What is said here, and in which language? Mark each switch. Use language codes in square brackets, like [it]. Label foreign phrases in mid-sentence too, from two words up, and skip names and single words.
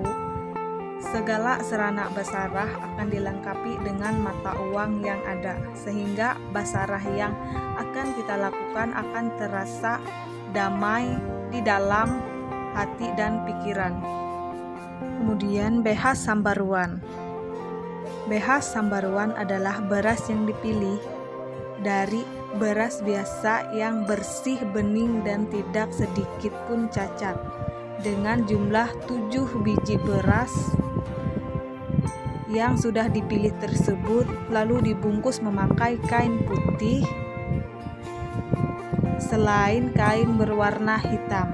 [id] Segala serana basarah akan dilengkapi dengan mata uang yang ada, sehingga basarah yang akan kita lakukan akan terasa damai di dalam hati dan pikiran. Kemudian [nij] behas sambaruan. Behas sambaruan [id] adalah beras yang dipilih dari beras biasa yang bersih, bening, dan tidak sedikit pun cacat. Dengan jumlah 7 biji beras yang sudah dipilih tersebut, lalu dibungkus memakai kain putih selain kain berwarna hitam.